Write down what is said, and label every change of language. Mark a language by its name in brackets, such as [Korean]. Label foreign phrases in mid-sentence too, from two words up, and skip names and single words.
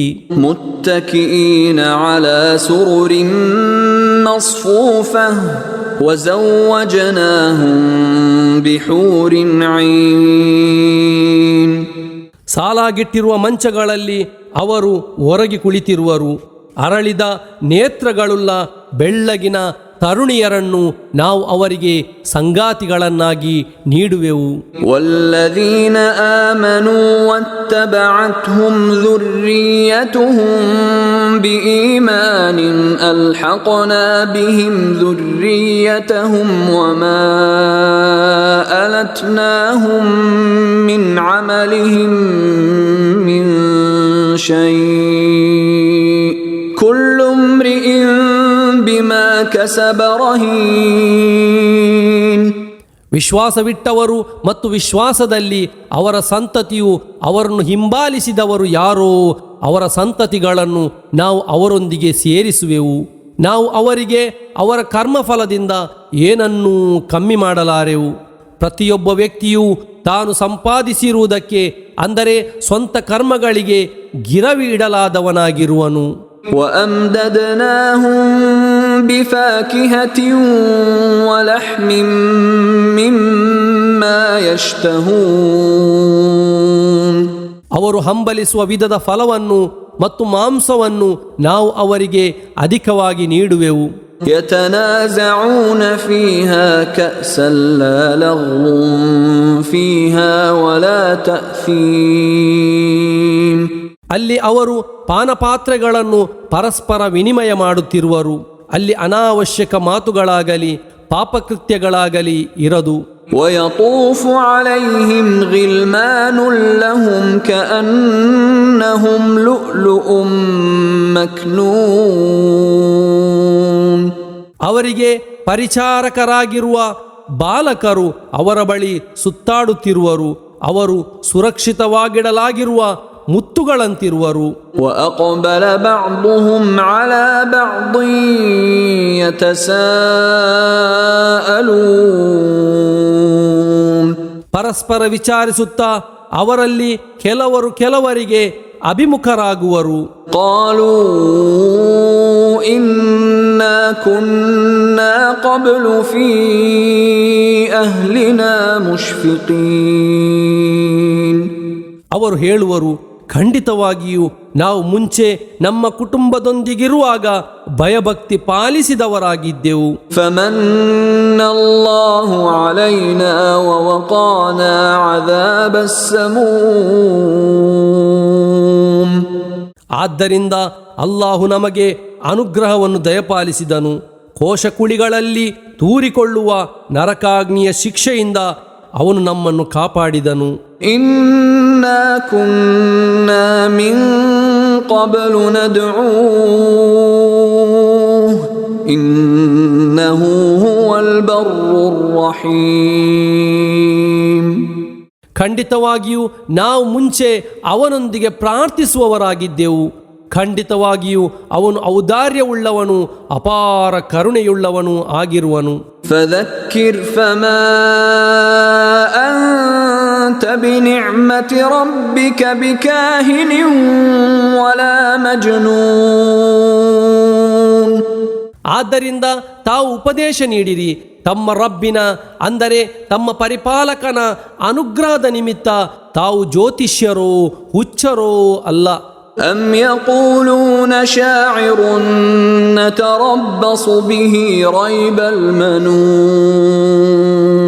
[Arabic] مُتَّكِئِينَ عَلَى سُرُرٍ مَصْفُوفَةٍ وَزَوَّجْنَاهُمْ بِحُورٍ عِينٍ, [Kannada] ಸಾಲಾಗಿಟ್ಟಿರುವ ಮಂಚಗಳಲ್ಲಿ ಅವರು ಒರಗಿ ಕುಳಿತಿರುವರು. ಅರಳಿದ ನೇತ್ರಗಳುಳ್ಳ ಬೆಳ್ಳಗಿನ ತರುಣಿಯರನ್ನು ನಾವು ಅವರಿಗೆ ಸಂಗಾತಿಗಳನ್ನಾಗಿ ನೀಡುವೆವು. [Arabic] وَالَّذِينَ آمَنُوا وَاتَّبَعَتْهُمْ ذُرِّيَّتُهُم بِإِيمَانٍ أَلْحَقْنَا بِهِمْ ذُرِّيَّتَهُمْ وَمَا أَلَتْنَاهُم مِّنْ عَمَلِهِم مِّن شَيْءٍ كُلُّ امْرِئٍ بِمَا كَسَبَ رَهِينٌ. [Kannada] ವಿಶ್ವಾಸವಿಟ್ಟವರು ಮತ್ತು ವಿಶ್ವಾಸದಲ್ಲಿ ಅವರ ಸಂತತಿಯು ಅವರನ್ನು ಹಿಂಬಾಲಿಸಿದವರು ಯಾರೋ ಅವರ ಸಂತತಿಗಳನ್ನು ನಾವು ಅವರೊಂದಿಗೆ ಸೇರಿಸುವೆವು. ನಾವು ಅವರಿಗೆ ಅವರ ಕರ್ಮಫಲದಿಂದ ಏನನ್ನೂ ಕಮ್ಮಿ ಮಾಡಲಾರೆವು. ಪ್ರತಿಯೊಬ್ಬ ವ್ಯಕ್ತಿಯು ತಾನು ಸಂಪಾದಿಸಿರುವುದಕ್ಕೆ ಅಂದರೆ ಸ್ವಂತ ಕರ್ಮಗಳಿಗೆ ಗಿರವಿ ಇಡಲಾದವನಾಗಿರುವನು. [Arabic] وَأَمْدَدْنَاهُمْ بِفَاكِهَةٍ وَلَحْمٍ مِّمَّا يَشْتَهُونَ [Kannada] ಅವರು ಹಂಬಲಿಸುವ ವಿಧದ ಫಲವನ್ನು ಮತ್ತು ಮಾಂಸವನ್ನು ನಾವು ಅವರಿಗೆ ಅಧಿಕವಾಗಿ ನೀಡುವೆವು. [Arabic] يَتَنَازَعُونَ فِيهَا كَأْسًا لَّا لَغْوٌ فِيهَا وَلَا تَأْثِيمٌ [Kannada] ಅಲ್ಲಿ ಅವರು ಪಾನಪಾತ್ರೆಗಳನ್ನು ಪರಸ್ಪರ ವಿನಿಮಯ ಮಾಡುತ್ತಿರುವರು. ಅಲ್ಲಿ ಅನಾವಶ್ಯಕ ಮಾತುಗಳಾಗಲಿ ಪಾಪಕೃತ್ಯಗಳಾಗಲಿ ಇರದು. [Arabic] وَيَطُوفُ عَلَيْهِمْ غِلْمَانٌ لَّهُمْ كَأَنَّهُمْ لُؤْلُؤٌ مَّكْنُونٌ [Kannada] ಅವರಿಗೆ ಪರಿಚಾರಕರಾಗಿರುವ ಬಾಲಕರು ಅವರ ಬಳಿ ಸುತ್ತಾಡುತ್ತಿರುವರು. ಅವರು ಸುರಕ್ಷಿತವಾಗಿಡಲಾಗಿರುವ ಮುತ್ತುಗಳಂತಿರುವರು. [Arabic] وَأَقْبَلَ بَعْضُهُمْ عَلَى بَعْضٍ يَتَسَاءَلُونَ [Kannada] ಪರಸ್ಪರ ವಿಚಾರಿಸುತ್ತಾ ಅವರಲ್ಲಿ ಕೆಲವರು ಕೆಲವರಿಗೆ ಅಭಿಮುಖರಾಗುವರು. [Arabic] قَالُوا إِنَّا كُنَّا قَبْلُ فِي أَهْلِنَا مُشْفِقِينَ [Kannada] ಅವರು ಹೇಳುವರು, ಖಂಡಿತವಾಗಿಯೂ ನಾವು ಮುಂಚೆ ನಮ್ಮ ಕುಟುಂಬದೊಂದಿಗಿರುವಾಗ ಭಯಭಕ್ತಿ ಪಾಲಿಸಿದವರಾಗಿದ್ದೆವು. [Arabic] فَمَنَّ اللَّهُ عَلَيْنَا وَوَقَانَا عَذَابَ السَّمُومِ [Kannada] ಆದ್ದರಿಂದ ಅಲ್ಲಾಹು ನಮಗೆ ಅನುಗ್ರಹವನ್ನು ದಯಪಾಲಿಸಿದನು. ಕೋಶಕುಳಿಗಳಲ್ಲಿ ತೂರಿಕೊಳ್ಳುವ ನರಕಾಗ್ನಿಯ ಶಿಕ್ಷೆಯಿಂದ ಅವನು ನಮ್ಮನ್ನು ಕಾಪಾಡಿದನು. [Arabic] إِنَّا كُنَّا مِن قَبْلُ نَدْعُوهُ إِنَّهُ هُوَ الْبَرُّ الرَّحِيمُ [Kannada] ಖಂಡಿತವಾಗಿಯೂ ನಾವು ಮುಂಚೆ ಅವನೊಂದಿಗೆ ಪ್ರಾರ್ಥಿಸುವವರಾಗಿದ್ದೆವು. ಖಂಡಿತವಾಗಿಯೂ ಅವನು ಔದಾರ್ಯವುಳ್ಳವನು ಅಪಾರ ಕರುಣೆಯುಳ್ಳವನು ಆಗಿರುವನು. [Arabic] فذكر فما أنت بنعمة ربك بكاهن ولا مجنون [Kannada] ಆದ್ದರಿಂದ ತಾವು ಉಪದೇಶ ನೀಡಿರಿ, ತಮ್ಮ ರಬ್ಬಿನ ಅಂದರೆ ತಮ್ಮ ಪರಿಪಾಲಕನ ಅನುಗ್ರಹದ ನಿಮಿತ್ತ ತಾವು ಜ್ಯೋತಿಷ್ಯರೋ ಹುಚ್ಚರೋ ಅಲ್ಲ. [Arabic] أم يقولون شاعر نتربص به ريب المنون